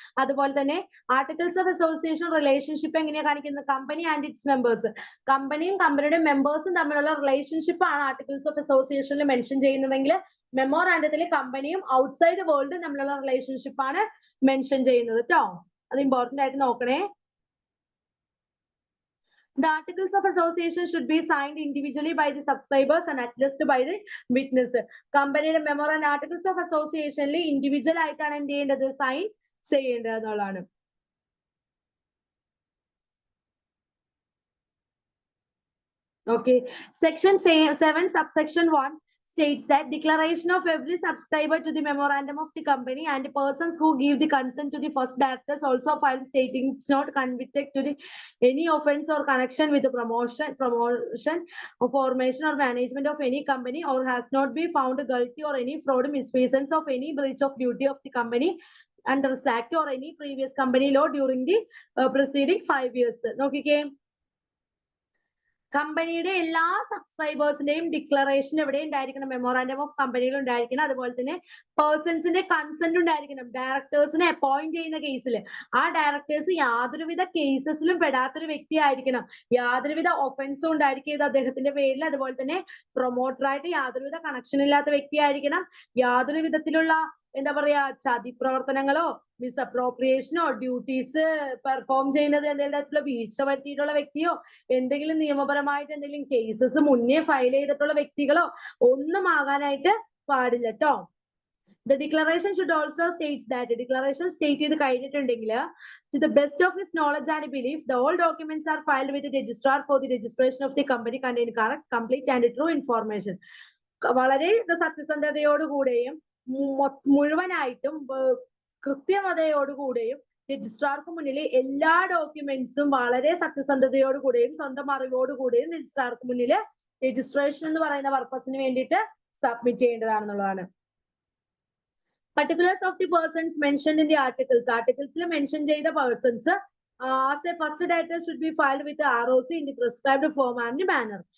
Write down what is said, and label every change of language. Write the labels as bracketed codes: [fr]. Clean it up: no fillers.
[ml] അതുപോലെ തന്നെ articles of association relationship എങ്ങനെയാണ് കാണിക്കുന്നത്? കമ്പനി ആൻഡ് ഇറ്റ്സ് മെമ്പേഴ്സ്, കമ്പനിയും കമ്പനിയുടെ മെമ്പേഴ്സും തമ്മിലുള്ള റിലേഷൻഷിപ്പ് ആണ് ആർട്ടിക്കിൾസ് ഓഫ് അസോസിയേഷനിൽ മെൻഷൻ ചെയ്യുന്നതെങ്കിൽ മെമ്മോറാൻഡത്തിൽ കമ്പനിയും ഔട്ട്സൈഡ് വേൾഡും തമ്മിലുള്ള റിലേഷൻഷിപ്പ് ആണ് മെൻഷൻ ചെയ്യുന്നത് കേട്ടോ. അത് ഇമ്പോർട്ടന്റ് ആയിട്ട് നോക്കണേ. [en] The articles of association should be signed individually by the subscribers and attested by the witness. [ml] കമ്പനിയുടെ മെമ്മോറാൻഡം ആർട്ടിക്കിൾസ് ഓഫ് അസോസിയേഷനിൽ ഇൻഡിവിജ്വൽ ആയിട്ടാണ് എന്ത് ചെയ്യേണ്ടത്, സൈൻ ചെയ്യേണ്ടത് എന്നുള്ളതാണ്. [en] Okay. Section 7 subsection 1 states that declaration of every subscriber to the memorandum of the company and persons who give the consent to the first directors also file stating it's not convicted to the any offense or connection with the promotion, formation or management of any company, or has not been found guilty or any fraud, misfeasance of any breach of duty of the company under this act or any previous company law during the preceding 5 years. Okay. [ml] കമ്പനിയുടെ എല്ലാ സബ്സ്ക്രൈബേഴ്സിന്റെയും declaration എവിടെ ഉണ്ടായിരിക്കണം, memorandum of കമ്പനിയിൽ ഉണ്ടായിരിക്കണം. അതുപോലെ തന്നെ പേഴ്സൺസിന്റെ consent ഉണ്ടായിരിക്കണം. ഡയറക്ടേഴ്സിനെ appoint ചെയ്യുന്ന കേസിൽ ആ ഡയറക്ടേഴ്സ് യാതൊരുവിധ കേസസിലും പെടാത്തൊരു വ്യക്തി ആയിരിക്കണം. യാതൊരുവിധ ഒഫൻസും ഉണ്ടായിരിക്കരുത് അദ്ദേഹത്തിന്റെ പേരിൽ. അതുപോലെ തന്നെ പ്രൊമോട്ടറായിട്ട് യാതൊരുവിധ കണക്ഷൻ ഇല്ലാത്ത വ്യക്തി ആയിരിക്കണം. യാതൊരു വിധത്തിലുള്ള എന്താ പറയാ ചതി പ്രവർത്തനങ്ങളോ മിസ്അപ്രോപ്രിയേഷനോ ഡ്യൂട്ടീസ് പെർഫോം ചെയ്യുന്നത് എന്തെങ്കിലും തരത്തിലുള്ള വീഴ്ച വരുത്തിയിട്ടുള്ള വ്യക്തിയോ എന്തെങ്കിലും നിയമപരമായിട്ട് എന്തെങ്കിലും കേസസ് മുന്നേ ഫയൽ ചെയ്തിട്ടുള്ള വ്യക്തികളോ ഒന്നും ആകാനായിട്ട് പാടില്ല കേട്ടോ. [en] The declaration should also states that declaration state [ml] ചെയ്ത് കഴിഞ്ഞിട്ടുണ്ടെങ്കിൽ [en] to the best of his knowledge and belief the all documents are filed with the registrar for the registration of the company contain correct, complete and true information. [ml] വളരെ സത്യസന്ധതയോടുകൂടെയും മുഴുവനായിട്ടും കൃത്യമതയോടുകൂടെയും രജിസ്ട്രാർക്ക് മുന്നിൽ എല്ലാ ഡോക്യുമെന്റ്സും വളരെ സത്യസന്ധതയോടുകൂടെയും സ്വന്തം അറിവോടുകൂടെയും രജിസ്ട്രാർക്ക് മുന്നിൽ registration എന്ന് പറയുന്ന പർപ്പസിന് വേണ്ടിയിട്ട് submit ചെയ്യേണ്ടതാണെന്നുള്ളതാണ്. [en] Particulars of the persons mentioned in the articles. Articles [ml] mention ചെയ്ത persons [en] as a first director should be filed with the ROC in the prescribed form and manner.